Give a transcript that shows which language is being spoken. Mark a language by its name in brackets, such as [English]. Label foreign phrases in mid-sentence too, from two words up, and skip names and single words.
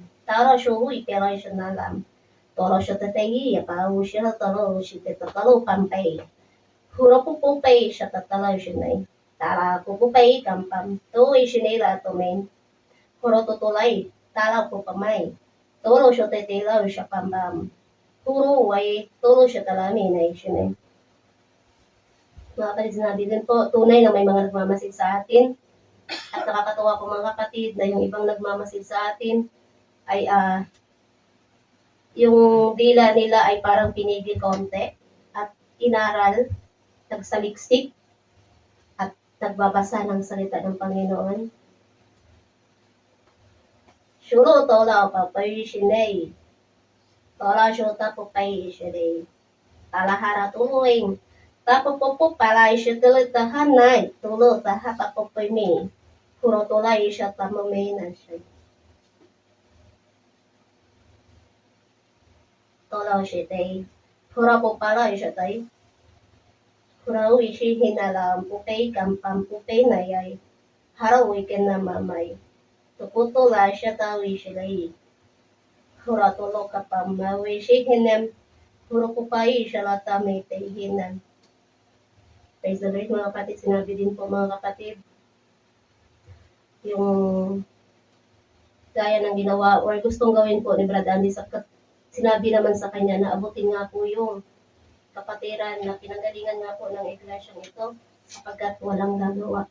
[Filipino] Taro siya huy, pero siya nalam. Tolo siya tatayi, pao siya talo, siya tatalo pampay. Huro po pupay siya tatalo siya na tara po pupay kampam. Tuwi siya nila tumin. Huro tutulay, tala po pamay. Tolo siya tatila siya pampam. Huro way, tolo siya talamin na siya na. Mga kapatid, sinabi din po, tunay na may mga nagmamasid sa atin. At nakakatuwa po mga kapatid na yung ibang nagmamasid sa atin ay yung dila nila ay parang pinigil konti at inaral, nagsaliksik at nagbabasa ng salita ng Panginoon. Shuro tola papay shinay. Tola shota papay shinay. Talahara tuloy. Tapo po pala siya tuloy tahanay. Tulo tahapa po mi. Puro tulay siya tamamay na siya. Tolaw siya tay. Pura po pala siya tay. Pura siya hinalam pupay kampam pupay na yay. Haraw ikin na mamay. Tukutula siya tawi siya lay. Pura tulo kapam mawi siya hinem. Puro pupay siya latamay tay hinam. [English] Praise the Lord [Filipino] mga kapatid. Sinabi din po mga kapatid yung gaya ng ginawa or gustong gawin po ni Brad Andy sinabi naman sa kanya na abutin nga po yung kapatiran na pinanggalingan nga po ng iglesyang ito sapagkat walang gagawa.